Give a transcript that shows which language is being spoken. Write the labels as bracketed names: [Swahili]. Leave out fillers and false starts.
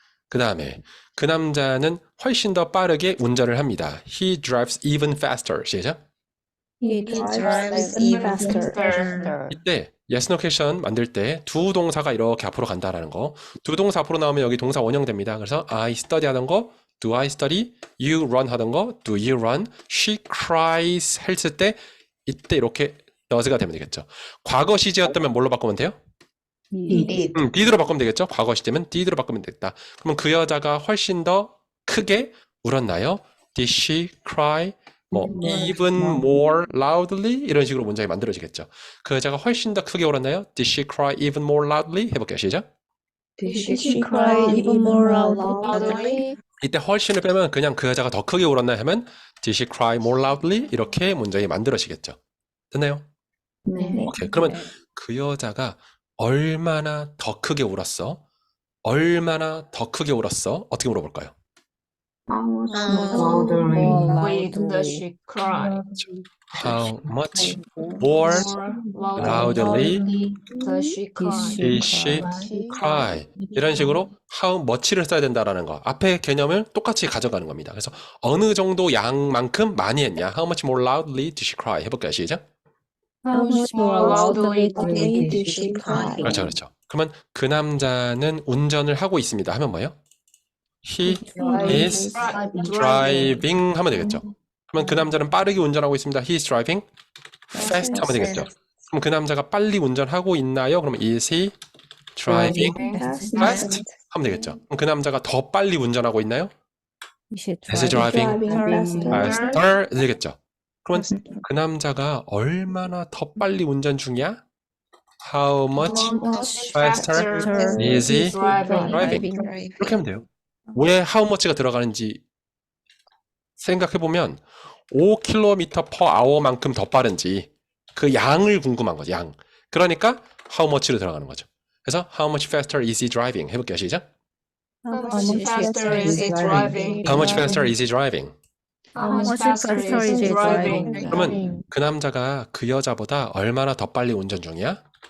[Korean] 그 다음에 그 남자는 훨씬 더 빠르게 운전을 합니다. [English] He drives even faster. [Korean] 시작. [English] He drives even faster. [Korean] 이때 yes location 만들 때 두 동사가 이렇게 앞으로 간다라는 거. 두 동사 앞으로 나오면 여기 동사 원형됩니다. 그래서 I study 하던 거, [English] do I study, [Korean] you run 하던 거, [English] do you run, she cries [Korean] 했을 때 이때 이렇게 does가 되면 되겠죠. 과거 시제였다면 뭘로 바꾸면 돼요? did로 바꾸면 되겠죠. 과거 시제면 did로 바꾸면 되겠다. 그러면 그 여자가 훨씬 더 크게 울었나요? [English] Did she cry even more loudly? [Korean] 이런 식으로 문장이 만들어지겠죠. 그 여자가 훨씬 더 크게 울었나요? [English] Did she cry even more loudly? [Korean] 해볼게요. 시작. [English] Did she cry even more loudly? [Korean] 이때 훨씬을 빼면 그냥 그 여자가 더 크게 울었나 하면 [English] Did she cry more loudly? [Korean] 이렇게 문장이 만들어지겠죠. 됐나요? 네. 오케이. 그러면 그 여자가 얼마나 더 크게 울었어? 얼마나 더 크게 울었어? 어떻게 물어볼까요? [English] Why does she cry? How much more loudly Does she cry? did she cry? [Korean] 이런 식으로 how much를 써야 된다라는 거. 앞에 개념을 똑같이 가져가는 겁니다. 그래서 어느 정도 양만큼 많이 했냐? [English] How much more loudly did she cry? [Korean] 해볼까요? 시작. [English] How much more loudly did she cry? [Korean] 그렇죠. 그러면 그 남자는 운전을 하고 있습니다. 하면 뭐예요? [English] He is driving [Korean] 하면 되겠죠. 그러면 그 남자는 빠르게 운전하고 있습니다. [English] He is driving fast [Korean] 하면 되겠죠. 그럼 그 남자가 빨리 운전하고 있나요? 그러면 [English] is he driving fast [Korean] 하면 되겠죠. 그럼 그 남자가 더 빨리 운전하고 있나요? [English] Is he driving faster [Korean] 되겠죠. 그러면 그 남자가 얼마나 더 빨리 운전 중이야? [English] How much faster is he driving? [Korean] 이렇게 하면 돼요. 왜 how much가 들어가는지 생각해보면 5km per hour만큼 더 빠른지 그 양을 궁금한 거죠. 양. 그러니까 how much로 들어가는 거죠. 그래서 [English] how much faster is he driving? [Korean] 해볼게요. 시작. [English] How much faster is he driving? How much faster is he driving? How much faster is he driving? [Korean] 그러면 그 남자가 그 여자보다 얼마나 더 빨리 운전 중이야?